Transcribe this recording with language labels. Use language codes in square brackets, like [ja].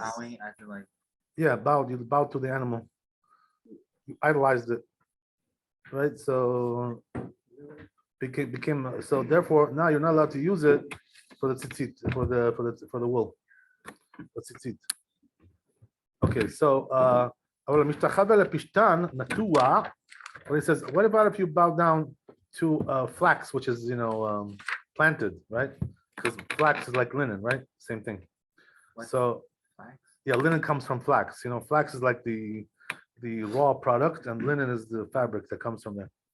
[en] Bowing, I feel like Yeah, bowed. You bowed to the animal. You idolized it, right? So became so. Therefore, now you're not allowed to use it for the tzitzit, for the wool, for tzitzit. Okay, so [he] אבל המשתחווה לפשתן נטוע. [en] When it says, what about if you bow down to flax, which is planted, right? Because flax is like linen, right? Same thing. What? So flax. yeah, linen comes from flax. Flax is like the raw product, and linen is the fabric that comes from there.